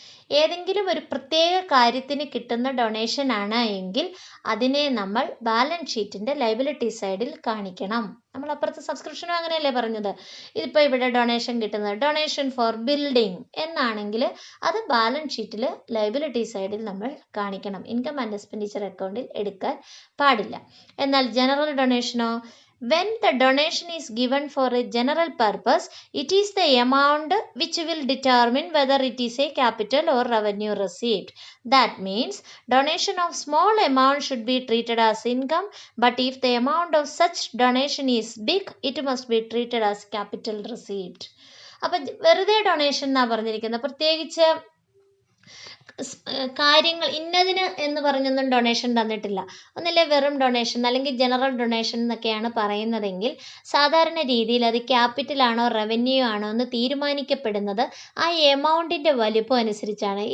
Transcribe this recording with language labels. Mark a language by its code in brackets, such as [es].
[ml] ഏതെങ്കിലും ഒരു പ്രത്യേക കാര്യത്തിന് കിട്ടുന്ന ഡൊണേഷൻ ആണ് എങ്കിൽ അതിനെ നമ്മൾ ബാലൻസ് ഷീറ്റിന്റെ ലയബിലിറ്റി സൈഡിൽ കാണിക്കണം. നമ്മൾ അപ്പുറത്തെ സബ്സ്ക്രിപ്ഷനും അങ്ങനെയല്ലേ പറഞ്ഞത്. ഇതിപ്പോൾ ഇവിടെ ഡൊണേഷൻ കിട്ടുന്നത് ഡൊണേഷൻ ഫോർ ബിൽഡിംഗ് എന്നാണെങ്കിൽ അത് ബാലൻസ് ഷീറ്റിൽ ലയബിലിറ്റി സൈഡിൽ നമ്മൾ കാണിക്കണം. ഇൻകം ആൻഡ് എക്സ്പെൻഡിച്ചർ അക്കൗണ്ടിൽ എടുക്കാൻ പാടില്ല. എന്നാൽ general ഡൊണേഷനോ, [en] when the donation is given for a general purpose, it is the amount which will determine whether it is a capital or revenue receipt. That means donation of small amount should be treated as income, but if the amount of such donation is big, it must be treated as capital receipt. [ml] അപ്പം വെറുതെ donation എന്നാണ് പറഞ്ഞിരിക്കുന്നത്. പ്രത്യേകിച്ച് കാര്യങ്ങൾ ഇന്നതിന് എന്ന് പറഞ്ഞൊന്നും donation തന്നിട്ടില്ല. ഒന്നില്ലേ വെറും ഡൊണേഷൻ അല്ലെങ്കിൽ ജനറൽ ഡൊണേഷൻ എന്നൊക്കെയാണ് പറയുന്നതെങ്കിൽ സാധാരണ രീതിയിൽ അത് ക്യാപിറ്റൽ ആണോ റവന്യൂ ആണോ എന്ന് തീരുമാനിക്കപ്പെടുന്നത് ആ എമൗണ്ടിൻ്റെ വലിപ്പം അനുസരിച്ചാണ്.